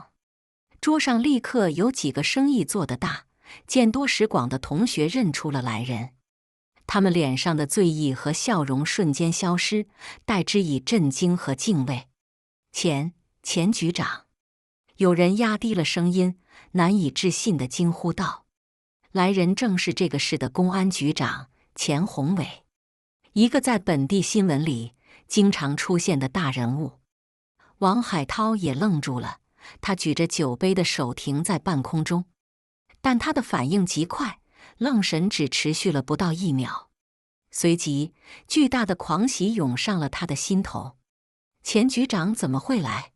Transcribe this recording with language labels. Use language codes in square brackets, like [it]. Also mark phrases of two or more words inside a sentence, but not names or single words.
[zh] 桌上立刻有幾個生意做得大、見多識廣的同學認出了來人，他們臉上的醉意和笑容瞬間消失，代之以震驚和敬畏。錢局長，有人壓低了聲音，難以置信地驚呼道：“來人正是這個市的公安局長錢宏偉，一個在本地新聞裡經常出現的大人物。” 王海濤也愣住了，他舉着酒杯的手停在半空中，但他的反應極快，愣神只持續了不到1秒，隨即巨大的狂喜湧上了他的心頭。錢局長怎麼會來？